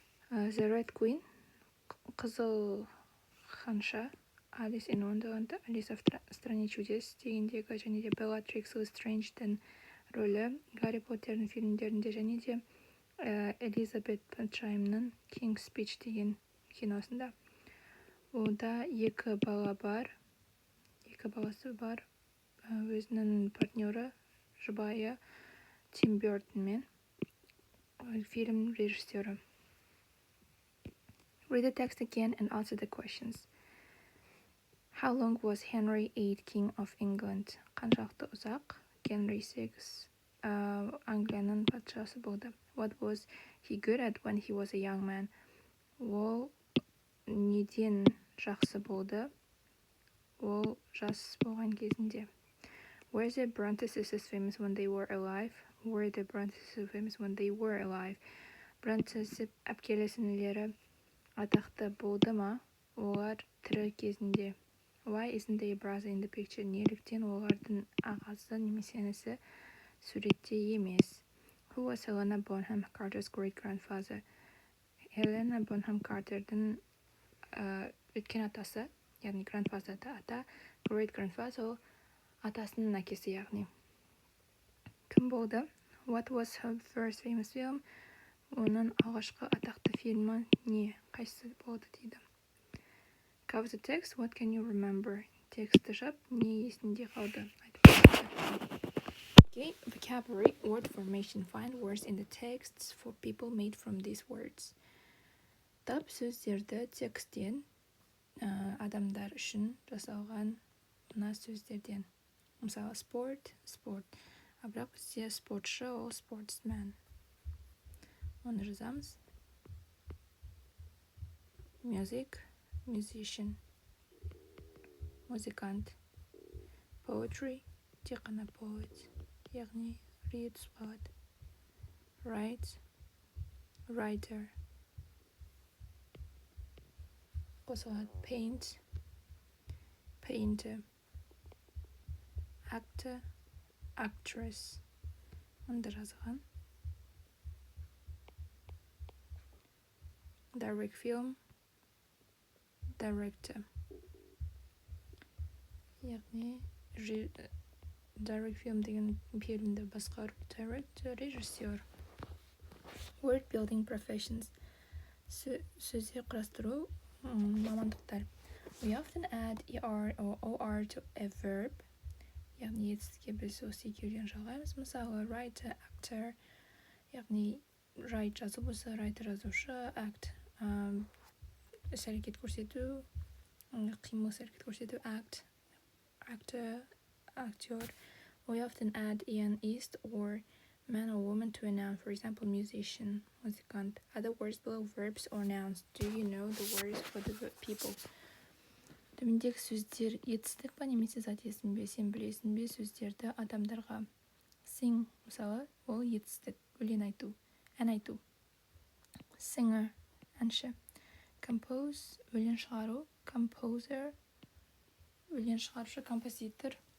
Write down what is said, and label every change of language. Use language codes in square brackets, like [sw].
[kk] The Red Queen, Қызыл ханша, Alice in Wonderland, Alice в стране чудес дегендегі, және де Bellatrix Lestrange'дің рөлі Гарри Поттердің фильмдерінде, және де Элизабет патшайымның King's Speech деген киносында. Ода 2 баласы бар, өзінің партнері, жұбайы Тим Бёртонмен, фильм режиссері. [en] Read the text again and answer the questions. How long was Henry VIII King of England? [kk] Қаншалықты ұзақ Henry VI Англияның патшасы болды. [en] What was he good at when he was a young man? [kk] Ол неден жақсы болды? Ол жас болған кезінде. [en] Were the Bronte sisters famous when they were alive? Were the Bronte sisters famous when they were alive? [kk] Bronte әпкелі сіңлілері атақты болды ма? Олар тірі кезінде. [en] Why isn't their brother in the picture? [kk] Неліктен олардың ағасы немесе інісі суретте емес? [en] Who was Helena Bonham Carter's great-grandfather? [kk] Helena Bonham Carter'дің өткен атасы, яғни grandfather'да ата, great-grandfather атасының әкесі яғни. Кім болды? [en] What was her first famous film? [kk] Оның алғашқы атақты фильмі не? Қайсысы болды дейді. [en] Cover the text. What can you remember? [kk] Тексті жап, не есінде қалды? [en] Okay, vocabulary, word formation. Find words in the texts for people made from these words. [kk] Тап сөздерді тексттен адамдар үшін жасалған мына сөздерден. Мысалы, спорт. Бірақ бізде спортшы, ол sportsman. Оны жазамыз. [en] Music, musician. Музыкант. [kk] Poetry, тек қана poet, яғни read болады. [en] Write, writer. Қосылады. Paint, painter. Actor, actress. Онда жазған. Direct film, director. [kk] Яғни [en] direct film [kk] деген фильмді басқару, [en] director, режиссер. Word building professions. [kk] сөздер құрастыру мамандықтар. [en] We often add er or or to a verb. [kk] Яғни етістікке біз осы екеуден жалғаймыз. [en] Мысалы, writer, actor. [kk] Яғни write жазу болса, writer жазушы, act іс-әрекет көрсету, қимыл іс-әрекет көрсету, act, actor, актер. [en] We often add an ist or man or woman to a noun, for example, musician, музыкант. Other words below verbs or nouns. Do you know the words for the people? [kk] Төмендегі сөздер етістік па немесе зат есім бе? Сен білесің бе сөздерді адамдарға? Sing, мысалы, ол етістік, өлең айту, ән айту. Singer, әнші. Compose, өлең шығару. Composer, өлең шығарушы, композитор.